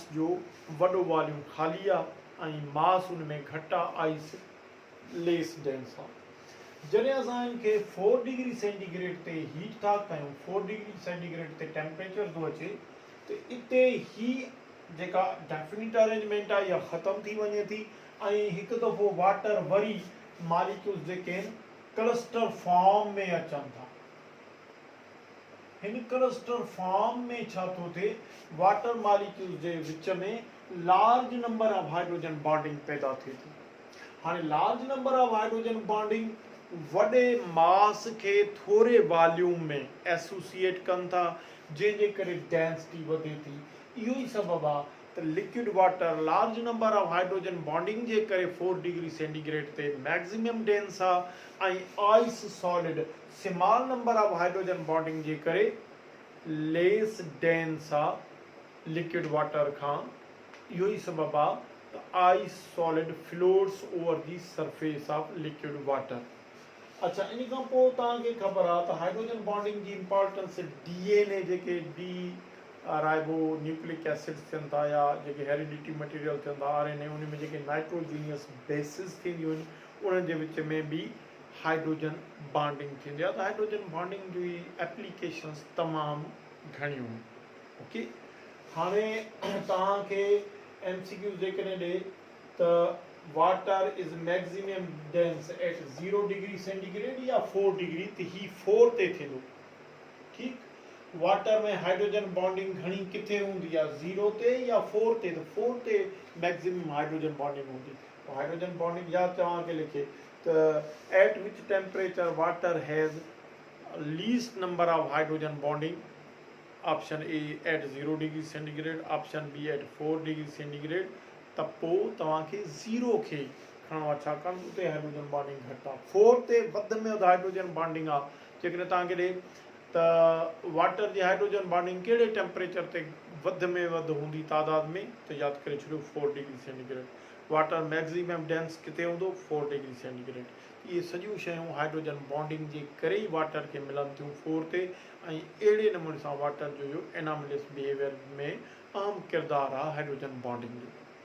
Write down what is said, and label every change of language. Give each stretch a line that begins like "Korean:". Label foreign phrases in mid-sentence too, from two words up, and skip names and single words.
Sindhi: जो वॾो वॉल्यूम ख़ाली आहे ऐं मास उन में घटि आहे
English: ice less dense
Sindhi: आहे जॾहिं असां इनखे 4
English: degree centigrade
Sindhi: ते हीट था कयूं 4
English: degree centigrade
Sindhi: ते टेम्परेचर थो अचे त इते ही जेका
English: definite arrangement
Sindhi: आहे इहा ख़तमु थी वञे थी ऐं हिकु दफ़ो वाटर वरी मॉलिक्यूल्स जेके आहिनि
English: cluster form
Sindhi: में अचनि था हिन
English: cluster form
Sindhi: में छा थो थिए
English: water molecules
Sindhi: जे विच में
English: large number of hydrogen bonding
Sindhi: पैदा थिए थी हाणे
English: large number of hydrogen bonding
Sindhi: वॾे मास खे थोरे वॉल्यूम में एसोसिएट कनि था जंहिंजे करे डेंसिटी वधे थी इहो ई सबबु आहे त
English: liquid water large number of hydrogen bonding
Sindhi: जे करे 4
English: degree centigrade
Sindhi: ते
English: maximum dense
Sindhi: आहे ऐं
English: ice solid small number of hydrogen bonding
Sindhi: जे करे
English: less dense
Sindhi: आहे
English: liquid water
Sindhi: खां इहो ई सबबु आहे त
English: ice solid floats over the surface of liquid water
Sindhi: अच्छा इन खां पोइ तव्हांखे ख़बर आहे त
English: hydrogen bonding
Sindhi: जी इंपॉर्टेंस डीएनए जेके
English: D ribo nucleic acids
Sindhi: थियनि था या जेके
English: heredity material
Sindhi: थियनि था आरएनए उन में जेके
English: nitrogenous bases
Sindhi: थींदियूं आहिनि उन्हनि जे विच में बि
English: hydrogen bonding
Sindhi: थींदी आहे त
English: hydrogen bonding
Sindhi: जी एप्लीकेशन्स तमामु घणियूं आहिनि ओके हाणे तव्हांखे एमसीक्यू जेकॾहिं ॾे त
English: water is maximum dense at 0 degree centigrade
Sindhi: या 4 डिग्री त ही 4 ते थींदो ठीकु वाटर में
English: hydrogen bonding
Sindhi: घणी किथे हूंदी आहे 0 ते या 4 ते त 4 ते
English: maximum hydrogen bonding
Sindhi: हूंदी
English: hydrogen bonding
Sindhi: या तव्हांखे लिखे त
English: at which temperature water has least number of hydrogen bonding option A at 0 degree centigrade option B at 4 degree centigrade
Sindhi: त पोइ तव्हांखे 0 खे खणणो आहे छाकाणि उते
English: हाइड्रोजन
Sindhi: बॉन्डिंग घटि आहे 4 ते वधि में वधि
English: hydrogen bonding
Sindhi: आहे जेकॾहिं तव्हांखे ॾे त वाटर जी
English: hydrogen bonding
Sindhi: कहिड़े टेम्परेचर ते वधि में वधि हूंदी तादाद में त यादि करे छॾियो 4
English: degree centigrade water maximum dense
Sindhi: किथे हूंदो 4
English: degree centigrade
Sindhi: इहे सॼियूं शयूं
English: hydrogen bonding
Sindhi: जे करे ई वाटर खे मिलनि थियूं 4 ते ऐं अहिड़े नमूने सां वाटर जो
English: anomalous behaviour
Sindhi: में अहम किरदारु आहे
English: hydrogen bonding
Sindhi: जो